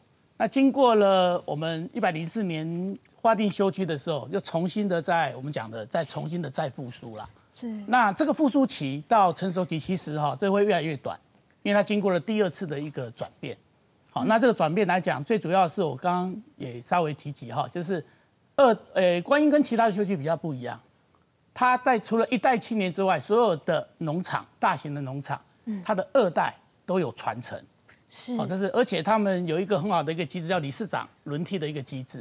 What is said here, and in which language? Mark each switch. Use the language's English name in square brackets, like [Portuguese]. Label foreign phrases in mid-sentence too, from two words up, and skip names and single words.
[Chinese] 那經過了我們104年劃定休區的時候，又重新的我們講的再重新的再復甦啦。是。那這個復甦期到成熟期，其實這會越來越短，因為它經過了第2次的一個轉變。好，那這個轉變來講，最主要是我剛剛也稍微提及哈，就是觀音跟其他的休區比較不一樣，它在除了1代青年之外，所有的農場，大型的農場，它的2代都有傳承。是，这是，而且他们有一个很好的一个机制，叫理事长轮替的一个机制。